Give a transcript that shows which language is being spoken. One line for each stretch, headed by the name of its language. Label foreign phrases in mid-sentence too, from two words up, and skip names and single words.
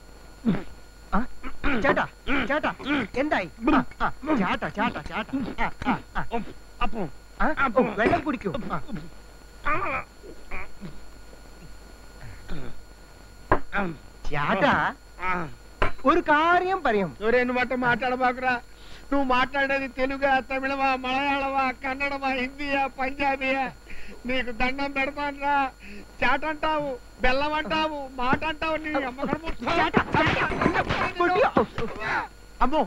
Malayalam: ചേട്ടാ ചേട്ടാ എന്തായി? ചേട്ടാ ചേട്ടാ ചേട്ടാ വെള്ളം കുടിക്കൂ. ചേട്ടാ ഒരു കാര്യം പറയും.
Telugu: నువ్వు మాట మాట్లాడబాకురా. నువ్వు మాట్లాడేది తెలుగా, తమిళమా, మలయాళమా, కన్నడమా, హిందీయా, పంజాబీయా? నీకు దండం పెడతానురా. చాట అంటావు, బెల్లం అంటావు, మాట అంటావు. నీ అమ్మో.